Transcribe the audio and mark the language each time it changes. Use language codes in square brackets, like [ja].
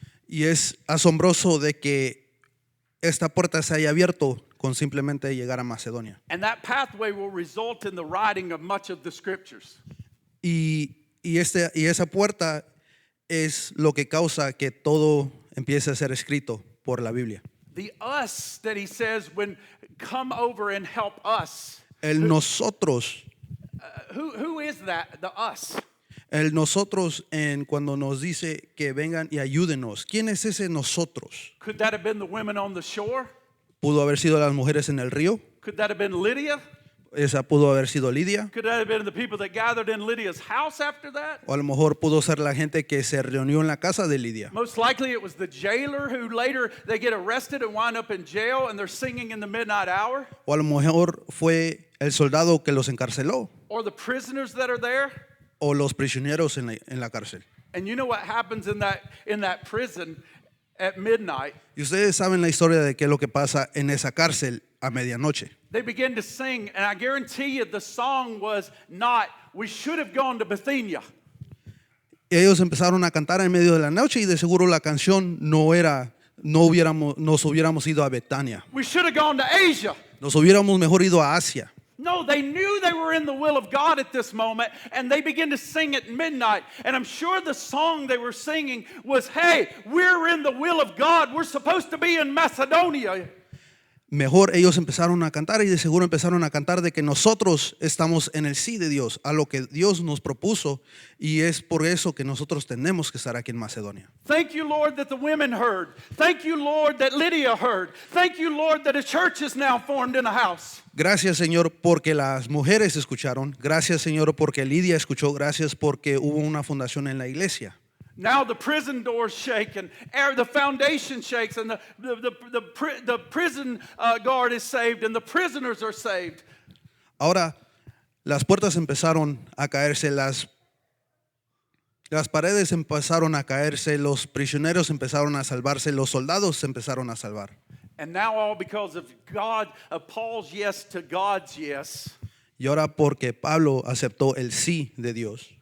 [es] Y es asombroso de que esta puerta se haya abierto con simplemente llegar a Macedonia. [en] And that pathway will result in the writing of much of the scriptures. [es] Y esa puerta es lo que causa que todo empiece a ser escrito por la Biblia. [en] The us that he says when come over and help us. [es] El nosotros, [en] Who is that? The us. [es] el nosotros cuando nos dice que vengan y ayúdenos. ¿Quién es ese nosotros? [en] Could that have been the women on the shore? [es] ¿Pudo haber sido las mujeres en el río? [en] Could that have been Lydia? [es] ¿Esa pudo haber sido Lidia? [en] Could that have been the people that gathered in Lydia's house after that? [es] O a lo mejor pudo ser la gente que se reunió en la casa de Lidia. [en] Most likely it was the jailer who later they get arrested and wind up in jail and they're singing in the midnight hour. [es] O a lo mejor fue el soldado que los encarceló. [en] Or the prisoners that are there. [es] O los prisioneros en la cárcel. [en] And you know what happens in that prison at midnight? [es] Y ustedes saben la historia de qué es lo que pasa en esa cárcel a medianoche. [en] They begin to sing, and I guarantee you the song was not, we should have gone to Bithynia. [es] Y ellos empezaron a cantar en medio de la noche y de seguro la canción nos hubiéramos ido a Betania. [en] We should have gone to Asia. [es] Nos hubiéramos mejor ido a Asia. [en] No, they knew they were in the will of God at this moment, and they began to sing at midnight. And I'm sure the song they were singing was, hey, we're in the will of God. We're supposed to be in Macedonia. [es] Mejor ellos empezaron a cantar y de seguro empezaron a cantar de que nosotros estamos en el sí de Dios, a lo que Dios nos propuso, y es por eso que nosotros tenemos que estar aquí en Macedonia. [en] Thank you, Lord, that the women heard. Thank you, Lord, that Lydia heard. Thank you, Lord, that a church is now formed in a house. [es] Gracias, Señor, porque las mujeres escucharon. Gracias, Señor, porque Lidia escuchó. Gracias porque hubo una fundación en la iglesia. [en] Now the prison doors shake and the foundation shakes and the prison guard is saved and the prisoners are saved. [es] Ahora las puertas empezaron a caerse, las paredes empezaron a caerse, los prisioneros empezaron a salvarse, los soldados se empezaron a salvar. [en] And now all because of Paul's yes to God's yes. [es] Y ahora porque Pablo aceptó el sí de Dios.